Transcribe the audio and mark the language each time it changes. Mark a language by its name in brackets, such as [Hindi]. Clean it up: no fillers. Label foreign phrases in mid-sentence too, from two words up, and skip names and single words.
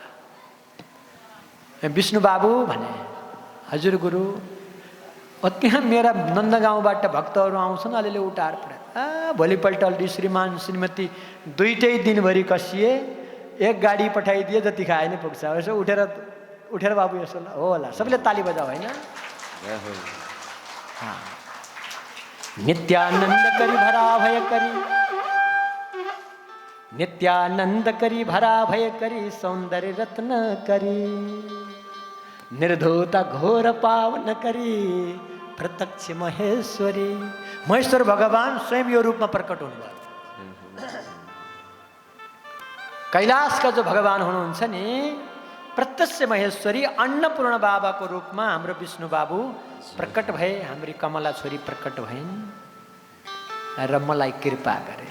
[Nepali] विष्णु बाबु भने, हजुर गुरु त्यहाँ मेरा नन्दगाउँबाट भक्तहरू आउँछन्, अलिअलि उठाएर पठाए। भोलिपल्ट अलि श्रीमान श्रीमती दुईटै दिनभरि कसिए, 1 गाडी पठाइदिए, जति खाए नै पुग्छ। यसो उठेर बाबु यसो हो होला, सबैले ताली बजाऊ होइन। [Sanskrit] नित्यानन्द करी भरा भय करी, नित्यानन्द करी भरा भय करी, सौन्दर्य रत्न करी, निर्धोता घोर पावन करी, प्रत्यक्ष महेश्वरी। [Nepali] महेश्वर भगवान स्वयं यो रूपमा प्रकट हुनुभयो। कैलाशका जो भगवान हुनुहुन्छ नि, [Sanskrit] प्रत्यक्ष महेश्वरी [Nepali] अन्नपूर्ण बाबाको रूपमा हाम्रो विष्णु बाबु प्रकट भए, हाम्री कमला छोरी प्रकट भइन् र मलाई कृपा गरे।